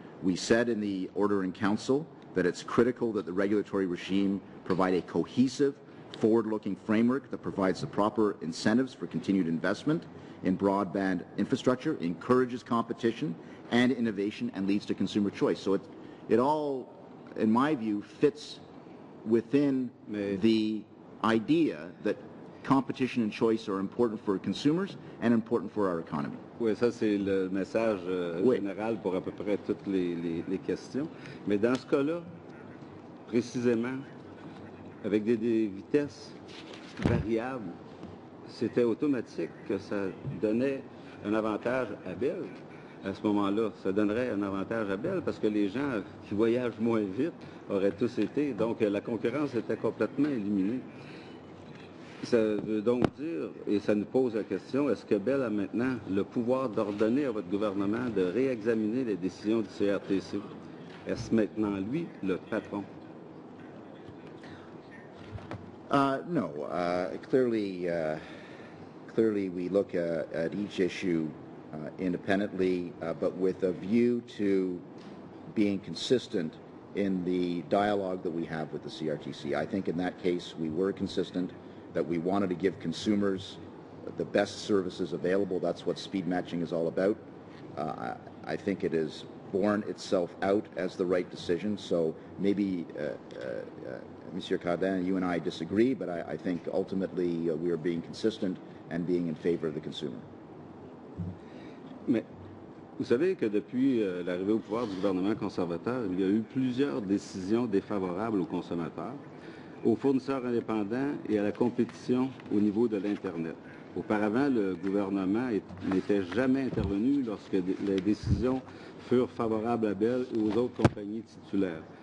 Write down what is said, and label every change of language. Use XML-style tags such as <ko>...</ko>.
<en>We said in the Order in Council that it's critical that the regulatory regime provide a cohesive, forward-looking framework that provides the proper incentives for continued investment in broadband infrastructure, encourages competition and innovation, and leads to consumer choice. So it all, in my view, fits within the idea that competition and choice are important for consumers and important for our economy.</en> <fr>Oui, ça c'est le message général pour à peu près toutes les questions. Mais dans ce cas-là, précisément, avec des vitesses variables, c'était automatique que ça donnait un avantage à Bell. À ce moment-là, ça donnerait un avantage à Bell parce que les gens qui voyagent moins vite auraient tous été. Donc la concurrence était complètement éliminée. Ça veut donc dire, et ça nous pose la question, est-ce que Bell a maintenant le pouvoir d'ordonner à votre gouvernement de réexaminer les décisions du CRTC? Est-ce maintenant lui le patron?</fr> <en>No. Clearly we look at each issue independently, but with a view to being consistent in the dialogue that we have with the CRTC. I think in that case we were consistent, that we wanted to give consumers the best services available. That's what speed matching is all about. I think it has borne itself out as the right decision, so maybe Monsieur Cardin, you and I disagree, but I think ultimately we are being consistent and being in favor of the consumer.</en> <fr>Mais vous savez que depuis l'arrivée au pouvoir du gouvernement conservateur, il y a eu plusieurs décisions défavorables aux consommateurs, aux fournisseurs indépendants et à la compétition au niveau de l'Internet. Auparavant, le gouvernement n'était jamais intervenu lorsque les décisions furent favorables à Bell et aux autres compagnies titulaires.</fr>